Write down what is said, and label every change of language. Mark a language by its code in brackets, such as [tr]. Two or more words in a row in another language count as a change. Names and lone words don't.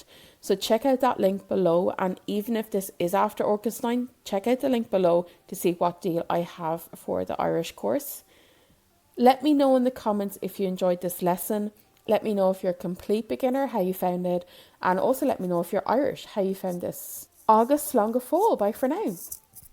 [en] So check out that link below, and even if this is after August 9, check out the link below to see what deal I have for the Irish course. Let me know in the comments if you enjoyed this lesson. Let me know if you're a complete beginner, how you found it, and also let me know if you're Irish, how you found this. [ga] Agus slán go fóill, [en] bye for now.